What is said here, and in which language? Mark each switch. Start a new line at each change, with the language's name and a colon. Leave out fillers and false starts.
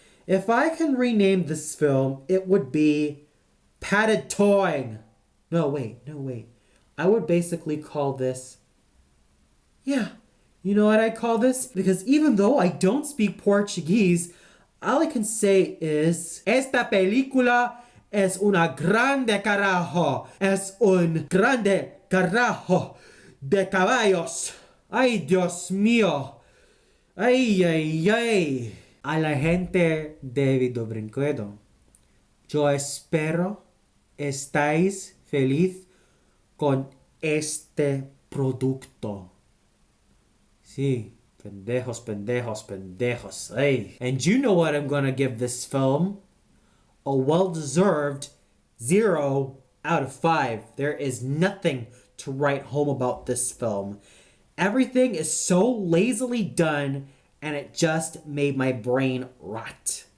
English: If I can rename this film, it would be Patatoing. No, wait. I would basically call this... Yeah, you know what I call this? Because even though I don't speak Portuguese, all I can say is...
Spanish: Esta película es una grande carajo. Es un grande carajo de caballos. Ay, Dios mío. Ay. A la gente de Vidobrinquedo, yo espero estáis feliz con este producto. Sí, pendejos. Hey.
English: And you know what I'm gonna give this film? A well-deserved 0 out of 5. There is nothing to write home about this film. Everything is so lazily done, and it just made my brain rot.